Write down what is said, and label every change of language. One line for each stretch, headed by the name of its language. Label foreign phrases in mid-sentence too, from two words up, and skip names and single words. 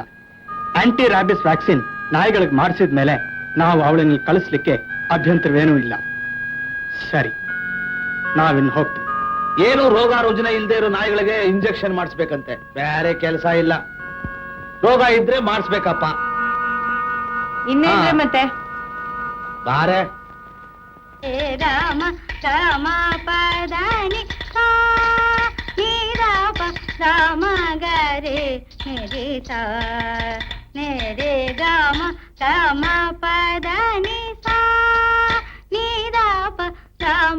English: anti rabies vaccine
Kannada: ನಾಯಿಗಳಿಗೆ ಮಾಡಿಸಿದ ಮೇಲೆ ನಾವು ಅವಳನ್ನ ಕಳಿಸ್ಲಿಕ್ಕೆ ಅಭ್ಯಂತರವೇನೂ ಇಲ್ಲ. ಸರಿ, ನಾವಿನ್ನು ಹೋಗ್ತೀವಿ. ಏನು ರೋಗ ರುಜಿನ ಇಲ್ಲದೆ ಇರೋ ನಾಯಿಗಳಿಗೆ ಇಂಜೆಕ್ಷನ್ ಮಾಡಿಸ್ಬೇಕಂತೆ, ಬೇರೆ ಕೆಲಸ ಇಲ್ಲ. ರೋಗ ಇದ್ರೆ ಮಾಡಿಸ್ಬೇಕಪ್ಪ. ಇನ್ನೇನ್ರಿ ಮತ್ತೆ? ಬಾರೆ. ರಾಮ ರಾಮ ಪದಾನಿ ರಾಮ ಗರೆ ಮೇರೆ ಸಾ ಮೇರೆ ರಾಮ ರಾಮ ಪದಾನಿ ಸಾ ನೀರಾಪ ರಾಮ